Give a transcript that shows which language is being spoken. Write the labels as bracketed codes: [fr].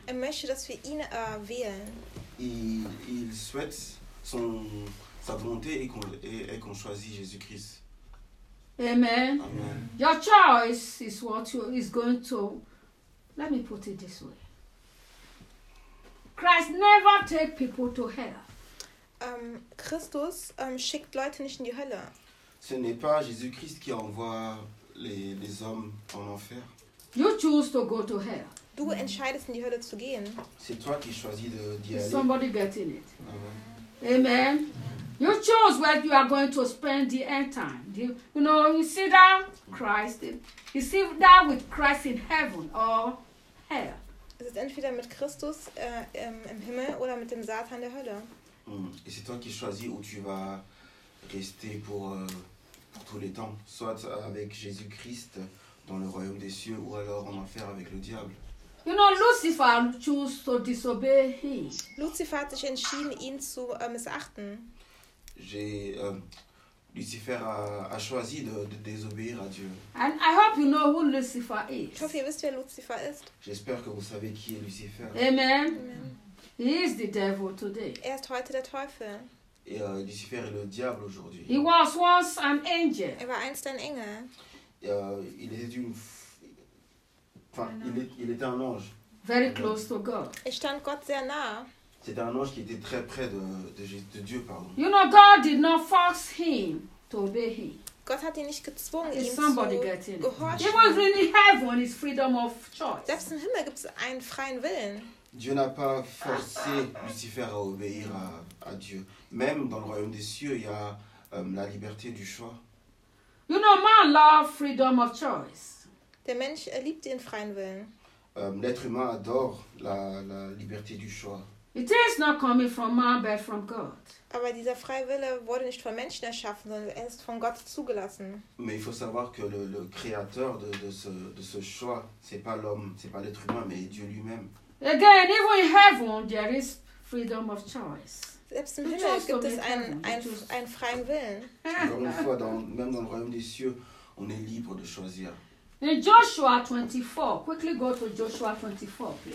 [de] Er möchte, dass wir ihn wählen. [fr] Il souhaite sa volonté et qu'on choisisse Jésus-Christ. Amen. Amen. [en] Your choice is what you is going to. Let me put it this way. Christ never take people to hell. [de] Christus schickt Leute nicht in die Hölle. [fr] Ce n'est pas Jésus-Christ qui envoie les hommes en enfer. [en] You choose to go to hell. [de] Du entscheidest in die Hölle zu gehen. [fr] C'est toi qui choisis d'y aller. [en] Somebody getting it. Amen. Amen. You choose where you are going to spend the end time. You know, you see that Christ, you see that with Christ in heaven or hell. [de] Es ist entweder mit Christus im Himmel oder mit dem Satan in der Hölle. [fr] Et c'est toi qui choisis où tu vas rester pour tous les temps, soit avec Jésus-Christ dans le royaume des cieux ou alors en enfer avec le diable. [en] You know, Lucifer chose to disobey him. [de] Lucifer hat sich entschieden, ihn zu missachten. [fr] Lucifer a choisi de désobéir à Dieu. [en] And I hope you know who Lucifer is. [de] Ich hoffe, ihr wisst, wer Lucifer ist. [fr] J'espère que vous savez qui est Lucifer. Amen. Amen. [en] He is the devil today. [de] Er ist heute der Teufel. [fr] Et Lucifer est le diable aujourd'hui. [en] He was once an angel. [de] Er war einst ein Engel. [fr] Il était un ange. [en] Very close to God. [de] Er stand Gott sehr nah. [fr] C'était un ange qui était très près de Dieu, pardon. [en] You know, God did not force him to obey him. [de] Gott hat ihn nicht gezwungen, ihm [en] somebody [de] zu [en] getting [de] gehorchen. [en] He was in heaven, his freedom of choice. [de] Selbst im Himmel gibt es einen freien Willen. [fr] Dieu n'a pas forcé Lucifer à obéir à Dieu. Même dans le royaume des cieux, il y a la liberté du choix. [en] You know, man love freedom of choice. [de] Der Mensch liebt den freien Willen. [fr] L'être humain adore la liberté du choix. [en] It is not coming from man, but from God. [de] Aber dieser freie Wille wurde nicht von Menschen erschaffen, sondern er ist von Gott zugelassen. [fr] Mais il faut savoir que le créateur de ce choix, c'est pas l'homme, c'est pas l'être humain, mais Dieu lui-même. [en] Again, even in heaven, there is freedom of choice. [de] Selbst im Himmel gibt es einen freien Willen. [fr] Encore une fois, même dans le royaume des cieux, on est libre de choisir. [en] In Joshua 24, quickly go to Joshua 24, please.